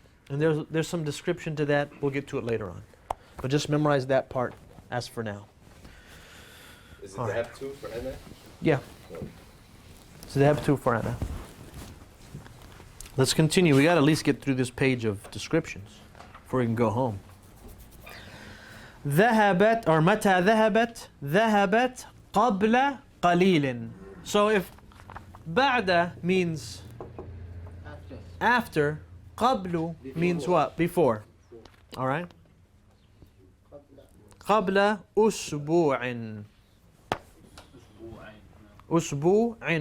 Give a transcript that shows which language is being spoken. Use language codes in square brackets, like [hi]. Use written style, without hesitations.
[en] And there's some description to that. We'll get to it later on. But just memorize that part as for now. Is it All right. dhahab too for Anna? Yeah. So they have two for Anna. Let's continue. We got to at least get through this page of descriptions before we can go home. [ar] ذهبت or متى ذهبت ذهبت قبل قليل. [en] So if بعد means after, قبل means what? Before. All right? [ar] قبل أسبوع. أسبوع.